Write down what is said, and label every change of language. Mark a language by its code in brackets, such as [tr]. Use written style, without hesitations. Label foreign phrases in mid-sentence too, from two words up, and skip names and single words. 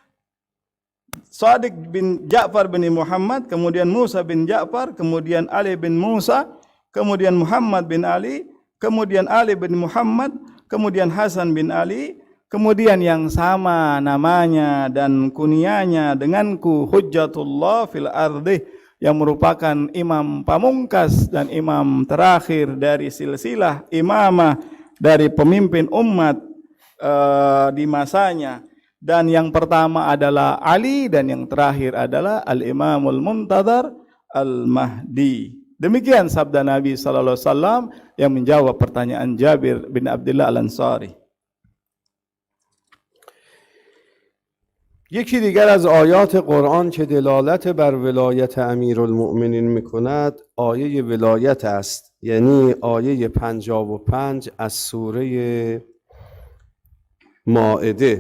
[id] Sadiq bin Ja'far bin Muhammad, kemudian Musa bin Ja'far, kemudian Ali bin Musa, kemudian Muhammad bin Ali, kemudian Ali bin Muhammad, kemudian Hasan bin Ali, kemudian yang sama namanya dan kunianya denganku, [ar] حجة الله في الأرض, [id] yang merupakan imam pamungkas dan imam terakhir dari silsilah imamah dari pemimpin umat di masanya. Dan yang pertama adalah Ali, dan yang terakhir adalah [ar] الإمام المنتظر المهدي. [id] Demikian sabda Nabi [ar] صلى الله عليه وسلم [id] yang menjawab pertanyaan Jabir bin Abdullah Al-Ansari. [fa] یکی دیگر از آیات قرآن که دلالت بر ولایت امیرالمؤمنین میکند آیه ولایت است، یعنی آیه 55 از سوره مائده.